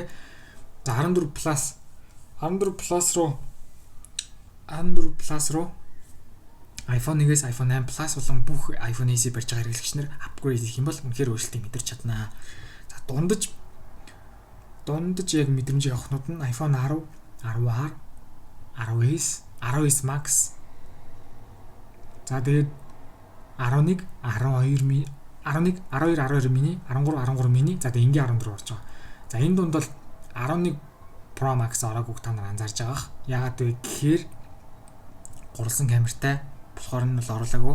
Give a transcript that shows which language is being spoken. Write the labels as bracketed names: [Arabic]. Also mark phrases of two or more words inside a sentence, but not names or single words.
[Mongolian] За 14 Plus руу iPhone 1-ээс iPhone 8 Plus болон бүх iPhone SE барьж байгаа хэрэглэгчнэр апгрейд хийх юм бол үнэхээр өөрчлөлтийг мэдэрч чаднаа. За дундаж яг мэдрэмжийг авахнууд нь iPhone 10, 10R, 10s, 10s Max. За тэгээд 11, 12 mini, 11, 12, 12 mini, 13, 13 mini. За тэгээд ингийн 14 орж байгаа. За энэ дунд бол 11 Pro Max ороогүй та нар анзаарж байгаа. Яагаад вэ гэхээр гурвалсан камертай болохоор нь бол оруулаагүй.